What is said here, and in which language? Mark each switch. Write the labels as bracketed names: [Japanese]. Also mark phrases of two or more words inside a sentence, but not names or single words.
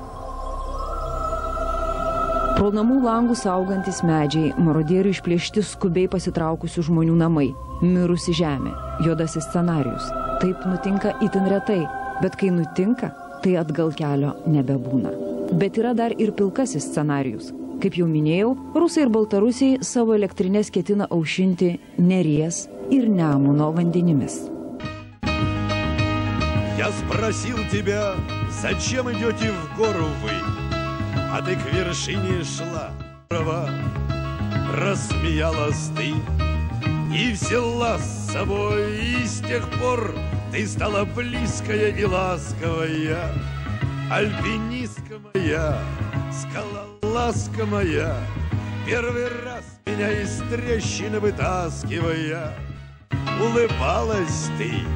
[Lithuanian] Pro namų langų saugantis medžiai, marodierių išplėšti skubiai pasitraukusių žmonių namai, mirusi žemė, juodasis scenarijus. Taip nutinka itin retai, bet kai nutinka, tai atgal kelio nebebūna. Bet yra dar ir pilkasis scenarijus. Kaip jau minėjau, rusai ir baltarusiai savo elektrinės ketina aušinti Neries ir Nemuno vandenimis. [Russian] Я спросил тебя, зачем идете в гору вы, а ты к вершине шла, права, рассмеялась ты и взяла с собой, и с тех пор ты стала близкая и ласковая, альпинистка моя, скалолазка моя, первый раз меня из трещины вытаскивая, улыбалась ты,